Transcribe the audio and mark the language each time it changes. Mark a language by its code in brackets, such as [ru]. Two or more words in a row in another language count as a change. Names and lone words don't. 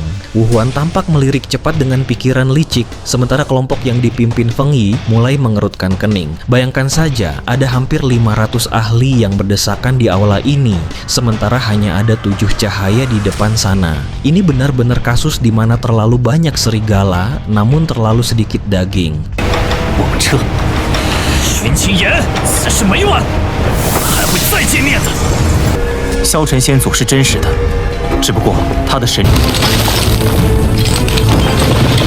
[id] Wu Huan tampak melirik cepat dengan pikiran licik, sementara kelompok yang dipimpin Feng Yi mulai mengerutkan kening. Bayangkan saja, ada hampir 500 ahli yang berdesakan di aula ini, sementara hanya ada 7 cahaya di depan sana. Ini benar-benar kasus di mana terlalu banyak serigala, namun terlalu sedikit daging. [zh] 我们撤。云清言，此事没完，还会再见面的。萧晨先祖是真实的，只不过他的神力。